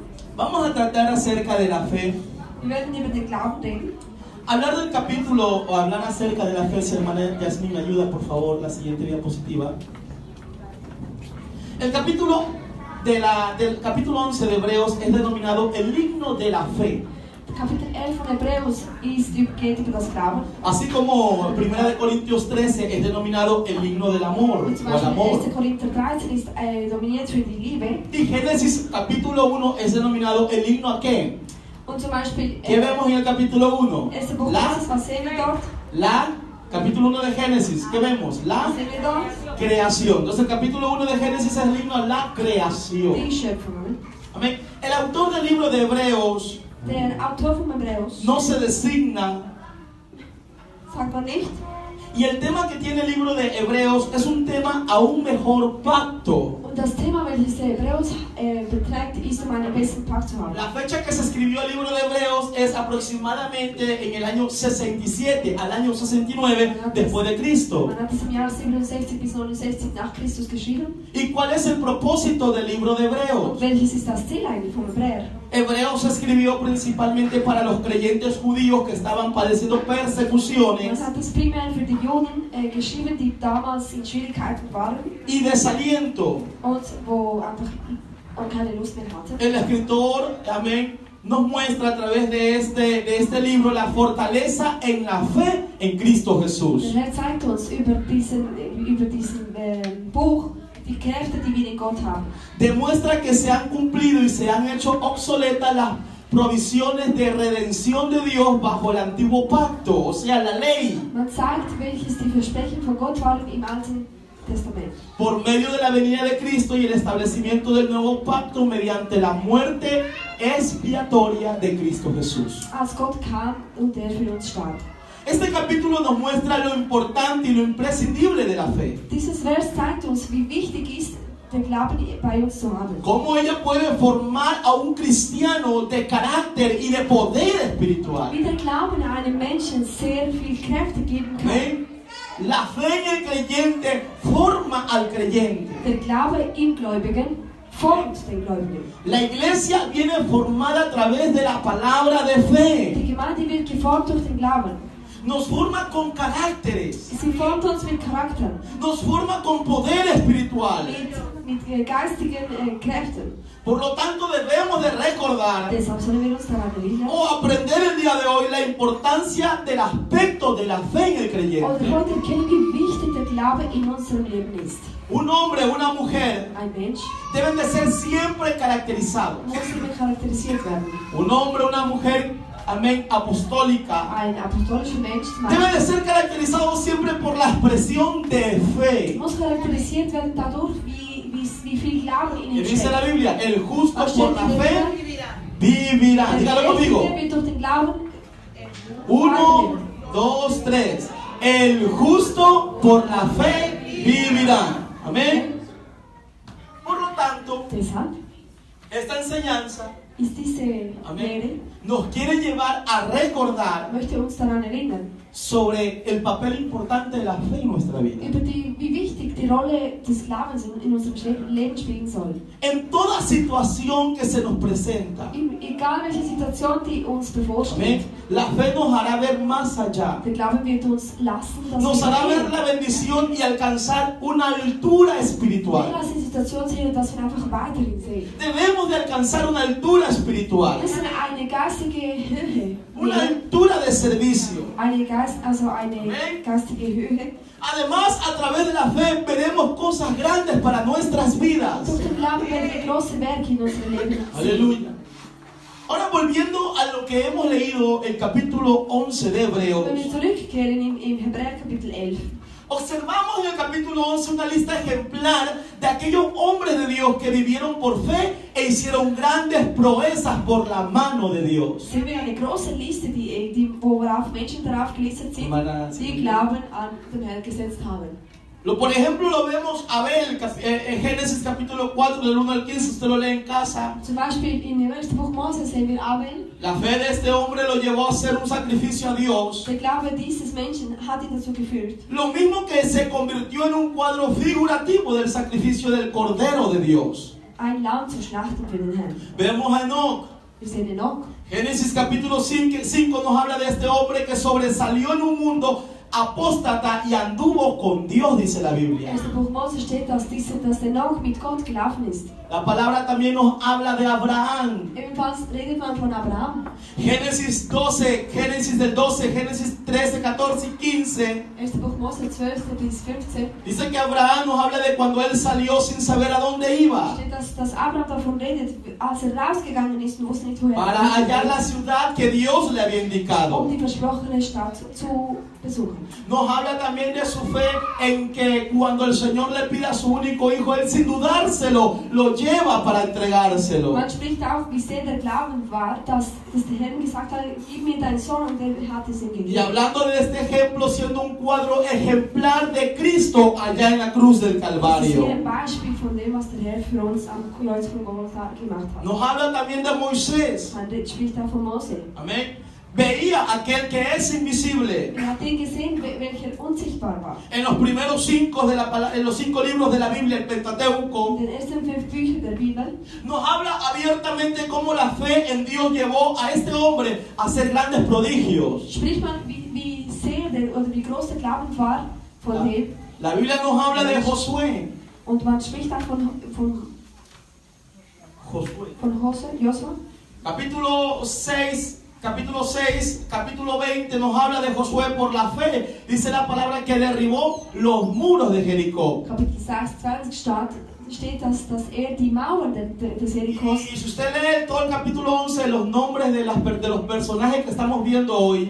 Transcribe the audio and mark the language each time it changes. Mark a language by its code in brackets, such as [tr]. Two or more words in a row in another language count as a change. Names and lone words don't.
[es] Vamos a tratar acerca de la fe. [de] Wir werden über den Glauben reden. [es] Hablar del capítulo o hablar acerca de la fe, si hermana Yasmin, me ayuda por favor, la siguiente diapositiva. El capítulo del capítulo 11 de Hebreos es denominado el himno de la fe. [de] Kapitel 11 von Hebräus geht über das Glauben. [es] Así como 1 de Corintios 13 es denominado el himno del amor [de] Und zum [es] o el [de] Beispiel [es] amor. [de] 1. Korinther 13 ist dominiert für die Liebe. [es] Y Génesis capítulo 1 es denominado el himno a qué? [de] Und zum Beispiel [es] ¿Qué vemos en el capítulo 1? [de] 1. Buch Moses, was sehen wir dort? [es] Capítulo 1 de Génesis, ¿qué vemos? La [de] Was sehen wir dort? [es] creación. Entonces el capítulo 1 de Génesis es el himno a la creación. [de] Die Schöpfung. [es] Amén. El autor del libro de Hebreos [de] Der Autor von Hebräus [es] no se designa, [de] sagt man nicht. [es] y el tema que tiene el libro de Hebreos es un tema a un mejor pacto. [de] Und das Thema, welches der Hebräus beträgt, ist einen besseren Pakt zu haben. [es] La fecha que se escribió el libro de Hebreos es aproximadamente en el año 67 al año 69 después de Cristo. [de] Man hat es im Jahr 67 bis 69 nach Christus geschrieben. [es] ¿Y cuál es el propósito del libro de Hebreos? [de] Und welches ist das Ziel eigentlich vom Hebräer? [es] Hebreos se escribió principalmente para los creyentes judíos que estaban padeciendo persecuciones [de] Man hat es primär für die Juden geschrieben, die damals in Schwierigkeiten waren [es] y desaliento. [de] und wo einfach keine Lust mehr hatten. [es] El escritor, amén, nos muestra a través de este libro la fortaleza en la fe en Cristo Jesús. [de] Der Herr zeigt uns über diesen Buch die Kräfte, die wir in Gott haben. [es] Demuestra que se han cumplido y se han hecho obsoletas las provisiones de redención de Dios bajo el antiguo pacto, o sea, la ley, [de] Man zeigt, welches die Versprechen von Gott waren im Alten Testament. [es] por medio de la venida de Cristo y el establecimiento del nuevo pacto mediante la muerte expiatoria de Cristo Jesús. [de] Als Gott kam und der für uns starb. [es] Este capítulo nos muestra lo importante y lo imprescindible de la fe. [de] Dieses Vers zeigt uns, wie wichtig ist, den Glauben bei uns zu haben. [es] Cómo ella puede formar a un cristiano de carácter y de poder espiritual. [de] Wie der Glauben einem Menschen sehr viel Kräfte geben kann. [es] Amén. La fe en el creyente forma al creyente. [de] Der Glaube im Gläubigen formt den Gläubigen. [es] La iglesia viene formada a través de la palabra de fe. [de] Die Gemeinde wird geformt durch den Glauben. [es] Nos forma con caracteres. [de] Sie formt uns mit Charakteren, [es] Nos forma con poder espiritual. [de] mit geistigen Kräften. [es] Por lo tanto, debemos de recordar [de] Deshalb sollen wir uns daran erinnern. [es] o aprender el día de hoy la importancia del aspecto de la fe en el [de] Und [es] creyente. [de] heute erkennen, wie wichtig der Glaube in unserem Leben ist. [es] Un hombre, una mujer [de] Ein Mensch [es] deben de ser siempre caracterizados. [de] muss immer charakterisiert werden. [es] Un hombre, una mujer, amén, apostólica, [de] Ein apostolischer Mensch zum [es] debe [de] Beispiel [es] de ser caracterizado siempre por la expresión de fe. [de] muss charakterisiert werden dadurch, wie viel Glauben in [es] Y [de] ihm [es] dice la [de] steckt. [es] Biblia, el justo [de] Was [es] por [de] steht [es] la [de] in der [es] fe [de] Bibel? [es] vivirá. [de] Der [es] Dígalo [de] Gerechte [es] conmigo. [de] wird durch den Glauben [es] 1, 2, 3. El justo por la fe vivirá. Amén. Por lo tanto, [de] deshalb [es] esta enseñanza, [de] ist diese Lehre, [es] amén, nos quiere llevar a recordar [de] möchte uns daran erinnern, [es] sobre el papel importante de la fe en nuestra vida. [de] über wie wichtig die Rolle des Glaubens in unserem Leben spielen soll. [es] En toda situación que se nos presenta, [de] Egal welche Situation, die uns bevorsteht, [es] amén, la fe nos hará ver más allá. [de] der Glaube wird uns lassen, dass [es] Nos hará ver [de] wir [es] la bendición y alcanzar una altura [de] wir [es] espiritual. [de] lassen die Situation sehen, dass wir einfach weiterhin sehen. [es] Debemos de alcanzar una altura espiritual, [de] Wir müssen eine geistige Höhe, [es] una altura de servicio. [de] eine geistige Höhe. [es] Además, a través de la fe veremos cosas grandes para nuestras vidas. [de] Durch den Glauben werden wir große Werke in unserem Leben sehen. [es] Aleluya. Ahora volviendo a lo que hemos leído, el capítulo 11 de Hebreos, [de] Wenn wir zurückkehren im Hebräer Kapitel 11, [es] observamos en el capítulo 11 una lista ejemplar de aquellos hombres de Dios que vivieron por fe e hicieron grandes proezas por la mano de Dios. [de] sehen wir eine große Liste, worauf Menschen darauf gelistet sind, die Glauben an den Herrn gesetzt haben. [es] Por ejemplo, lo vemos Abel, en Génesis capítulo 4, del 1 al 15, usted lo lee en casa. [de] Zum Beispiel in dem 1. Buch Mose sehen wir Abel. [es] La fe de este hombre lo llevó a hacer un sacrificio a Dios. [de] Der Glaube dieses Menschen hat ihn dazu geführt. [es] Lo mismo que se convirtió en un cuadro figurativo del sacrificio del Cordero de Dios. [de] ein Lamm zu schlachten für den Herrn. [es] Vemos a Enoch. [de] Wir sehen Enoch. [es] Génesis capítulo 5 nos habla de este hombre que sobresalió en un mundo apóstata y anduvo con Dios, dice la Biblia. [de] Im Buch Mose steht, dass Enoch mit Gott gelaufen ist. [es] La palabra también nos habla de Abraham. [de] Ebenfalls redet man von Abraham. [es] Génesis 12, Génesis del 12, Génesis 13, 14 y 15. [de] Buch Mose 12 bis 15. [es] Dice que Abraham nos habla de cuando él salió sin saber a dónde iba. [de] Steht, dass Abraham davon redet, als rausgegangen ist und wusste nicht, woher [es] Para hallar la ciudad que Dios le había indicado. [de] die versprochene Stadt zu besuchen. [es] Nos habla también de su fe en que cuando el Señor le pide a su único hijo, él sin dudárselo lo lleva para entregárselo. [de] Man spricht auch, wie sehr der Glauben war, dass der Herr gesagt hat, gib mir deinen Sohn, und er hat es ihm gegeben. [es] Y hablando de este ejemplo, siendo un cuadro ejemplar de Cristo allá en la cruz del [de] Das ist [es] Calvario. [de] hier ein Beispiel von dem, was der Herr für uns am Kreuz von Golgatha gemacht hat. [es] Nos habla también de Moisés. [de] Man spricht auch von Mose. [es] Amén. Veía aquel que es invisible. [de] Er hat den gesehen, welcher unsichtbar war. [es] En los primeros en los 5 libros de la Biblia, el Pentateuco, [de] In den ersten 5 Büchern der Bibel [es] nos habla abiertamente cómo la fe en Dios llevó a este hombre a hacer grandes prodigios. [de] spricht man, wie sehr oder wie groß der Glauben war von dem. [es] La Biblia nos habla de Josué. [de] Und man spricht auch von Josua. [es] Capítulo 6, capítulo 20 nos habla de Josué por la fe. Dice la palabra que derribó los muros de Jericó. [de] Kapitel 26 steht, dass die Mauern des Jerikos. [es] Y si usted lee todo el capítulo 11, los nombres de los personajes que estamos viendo hoy,